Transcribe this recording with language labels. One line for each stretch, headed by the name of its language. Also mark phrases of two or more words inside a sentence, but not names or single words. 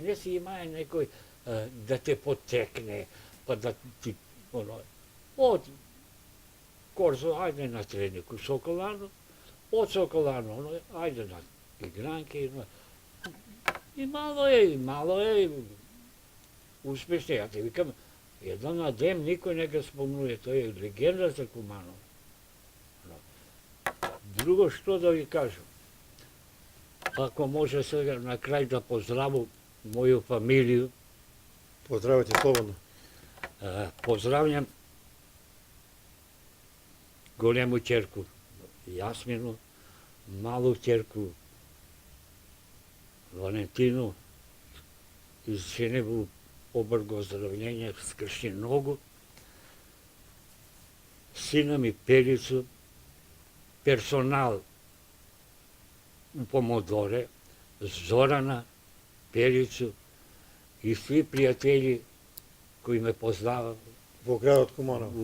Macedonian: не си имае некој да те потекне, па да ти од Корзо, ајде на тренинг у Соколано, од Соколано, ајде на игранки, и мало е успешни, ја ти викам, еден на ден никој не го спомнува, тој е легенда за Куманово. Друго што да ви кажам, ако може сега на крај да поздравам моју фамилију. Поздравете слободно. Поздравljam голему ќерку Јасмину, малу ќерку Валентину, извиневу обрго оздравлjenje, скршни ногу, сина ми Перицу, персонал у Помодоре, Зорана, Перицу и сви пријатели кои ме познаваат во градот Куманово.